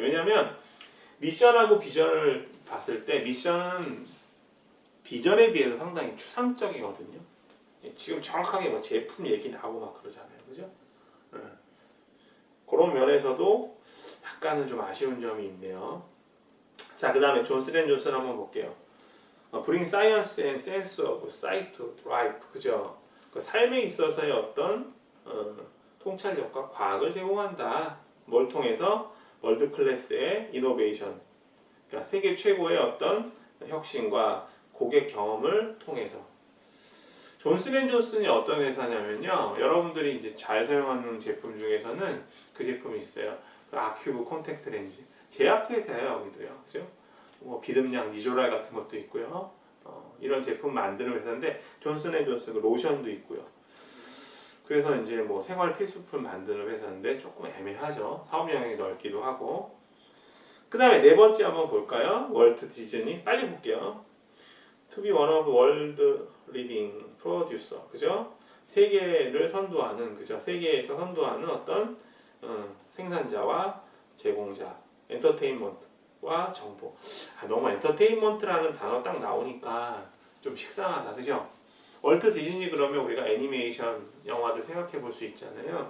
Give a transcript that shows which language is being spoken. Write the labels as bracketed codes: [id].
[ko] 왜냐하면 미션하고 비전을 봤을 때 미션은 비전에 비해서 상당히 추상적이거든요. 지금 정확하게 뭐 제품 얘기 나오고 막 그러잖아요, 그죠? 그런 면에서도 약간은 좀 아쉬운 점이 있네요. 자, 그 다음에 존슨앤존슨 한번 볼게요. [en] Bring science and sense of sight to life, [ko] 그죠? 그 삶에 있어서의 어떤 통찰력과 과학을 제공한다. 뭘 통해서? 월드 클래스의 이노베이션, 그러니까 세계 최고의 어떤 혁신과 고객 경험을 통해서. 존슨앤존슨이 어떤 회사냐면요, 여러분들이 이제 잘 사용하는 제품 중에서는 그 제품이 있어요. 아큐브 콘택트 렌즈, 제약 회사예요, 여기도요, 그죠? 뭐 비듬약 니조랄 같은 것도 있고요. 이런 제품 만드는 회사인데 존슨앤존슨 로션도 있고요. 그래서 이제 뭐 생활 필수품 만드는 회사인데 조금 애매하죠. 사업 영역이 넓기도 하고. 그 다음에 네 번째 한번 볼까요? 월트 디즈니. 빨리 볼게요. [en] To be one of world leading producer, [ko] 그죠? 세계를 선도하는, 그죠? 세계에서 선도하는 어떤 생산자와 제공자, 엔터테인먼트와 정보. 너무 엔터테인먼트라는 단어 딱 나오니까 좀 식상하다, 그죠? 월트 디즈니 그러면 우리가 애니메이션 영화들 생각해 볼 수 있잖아요.